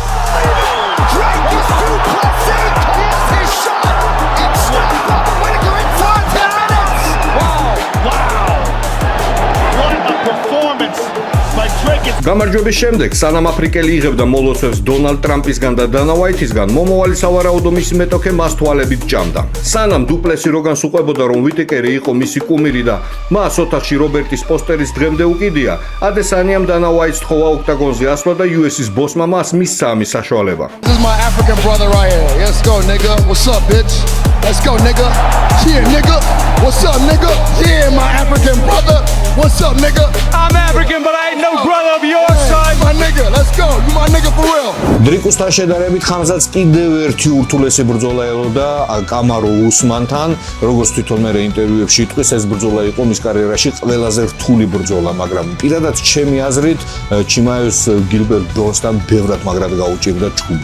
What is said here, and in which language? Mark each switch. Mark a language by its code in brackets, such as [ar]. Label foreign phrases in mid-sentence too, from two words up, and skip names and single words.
[ka] გამარჯვების შემდეგ, სანამ აფრიკელი იღებდა მოლოცვებს დონალდ ტრამპისგან და დანა ვაითისგან, მომავალი სავარაუდო მისი მეტოქე მას თვალებით ჭამდა. სანამ დუპლესი როგანს უყვებოდა, რომ ვიტეკერი იყო მისი კუმირი და მას ოთახში რობერტის პოსტერის დღემდე უკიდია, ადესანიამ დანა ვაითს თხოვა ოქტაგონზე ასვლა და UFC-ს ბოსმა მას მისცა ამის საშუალება. [en] This is my African brother right here. Let's go, nigga. What's up, bitch? Let's go, nigga. Yeah, nigga. What's up, nigga? Yeah, my African brother. What's up, nigga? I'm African, but I ain't no brother of yours, son. My nigga, let's go. You my nigga for real. [ka] დრიკუსთან შედარებით ხამზაც კიდევ ერთი ურთულესი ბრძოლა ელოდა კამარო უსმანთან, როგორც თვითონ მე ინტერვიუებში იტყვის, ეს ბრძოლა იყო მის კარიერაში ყველაზე რთული ბრძოლა, მაგრამ პირადად ჩემი აზრით ჩიმაიოს გილბერტ ბორნსთან ბევრად მაგრად გაუჭირდა ჩხუბი.